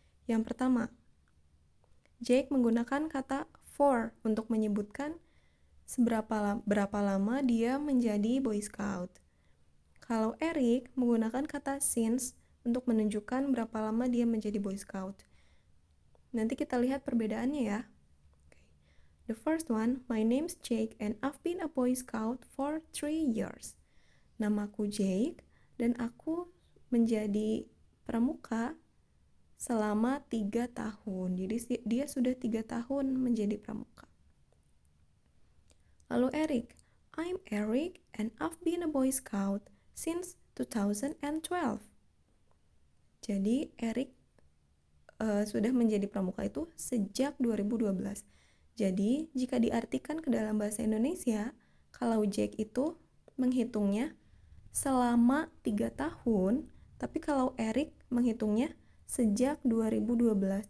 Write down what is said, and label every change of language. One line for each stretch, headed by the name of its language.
Indonesian: Yang pertama, Jake menggunakan kata for untuk menyebutkan berapa lama dia menjadi Boy Scout. Kalau Eric menggunakan kata since untuk menunjukkan berapa lama dia menjadi Boy Scout. Nanti kita lihat perbedaannya ya.
English: The first one, my name's Jake and I've been a Boy Scout for 3 years.
Indonesian: Namaku Jake dan aku menjadi pramuka selama 3 tahun. Jadi dia sudah 3 tahun menjadi pramuka.
English: Lalu Eric, I'm Eric and I've been a Boy Scout since 2012.
Indonesian: Jadi Eric sudah menjadi pramuka itu sejak 2012. Jadi jika diartikan ke dalam bahasa Indonesia, kalau Jake itu menghitungnya selama 3 tahun, tapi kalau Eric menghitungnya sejak 2012.